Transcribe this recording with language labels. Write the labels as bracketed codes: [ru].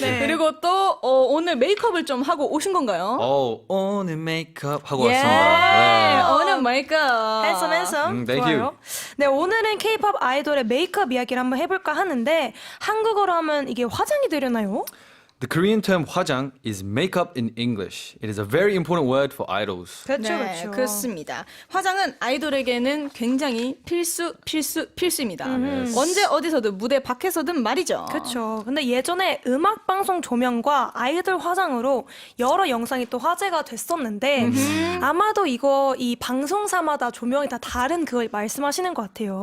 [ko] 그리고 또 오늘 메이크업을 좀 하고 오신 건가요? 오늘 메이크업 하고 예, 왔습니다. 오늘 메이크업. [en] 핸섬 thank [ko] 좋아요. [en] you. [ko] 네, 오늘은 K-pop 아이돌의 메이크업 이야기를 한번 해볼까 하는데 한국어로 하면 이게 화장이 되려나요? [en] The Korean term 화장 is makeup in English. It is a very important word for idols. [ko] 그렇죠, 네, 그렇습니다. 화장은 아이돌에게는 굉장히 필수입니다. 언제 어디서든 무대 밖에서든 말이죠. 그렇죠. 근데 예전에 음악 방송 조명과 아이돌 화장으로 여러 영상이 또 화제가 됐었는데 아마도 이 방송사마다 조명이 다 다른 그걸 말씀하시는 것 같아요.